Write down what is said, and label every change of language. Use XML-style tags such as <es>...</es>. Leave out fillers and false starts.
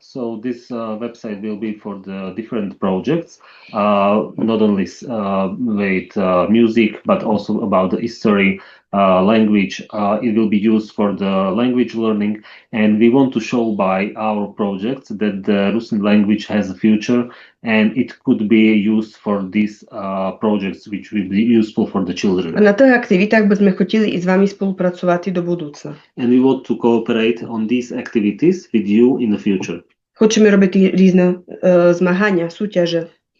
<en>So this website will be for the different projects, not only with music, but also about the history, language. It will be used for the language learning, and we want to show by our projects that the Rusin language has a future, and it could be used for these projects, which will be useful for the children.</en> <sk>A na tých aktivitách by sme chceli i s vami spolupracovať do budúcna.</sk> <en>And we want to cooperate on these activities with you in the future.</en> <sk>Chceme robiť rôzne zmagania, súťaže.</sk>